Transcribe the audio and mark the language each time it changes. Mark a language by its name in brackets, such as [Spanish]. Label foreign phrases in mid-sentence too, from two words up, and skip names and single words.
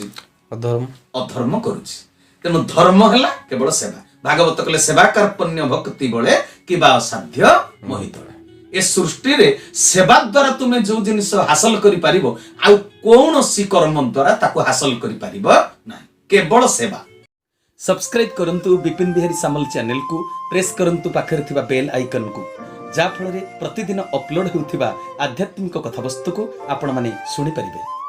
[Odia] ଅଧର୍ମ କରୁଛି। ତେଣୁ ଧର୍ମ ହେଲା କେବଳ ସେବା। ଭାଗବତ କଲେ ସେବା କାର୍ପଣ୍ୟ ଭକ୍ତି ବଳେ କିବା ଅସାଧ୍ୟ ମୋହିତଳେ। ଏ ସୃଷ୍ଟିରେ ସେବା ଦ୍ୱାରା ତୁମେ ଯୋଉ ଜିନିଷ ହାସଲ କରିପାରିବ, ଆଉ କୌଣସି କର୍ମ ଦ୍ୱାରା ତାକୁ ହାସଲ କରିପାରିବ ନାହିଁ, କେବଳ ସେବା। ସବସ୍କ୍ରାଇବ କରନ୍ତୁ ବିପିନ ବିହାରୀ ସାମଲ ଚ୍ୟାନେଲକୁ ପ୍ରେସ କରନ୍ତୁ ପାଖରେ ଥିବା ବେଲ ଆଇକନକୁ, ଯା ଫଳରେ ପ୍ରତିଦିନ ଅପଲୋଡ ହେଉଥିବା ଆଧ୍ୟାତ୍ମିକ କଥାବସ୍ତୁକୁ ଆପଣମାନେ ଶୁଣି ପାରିବେ।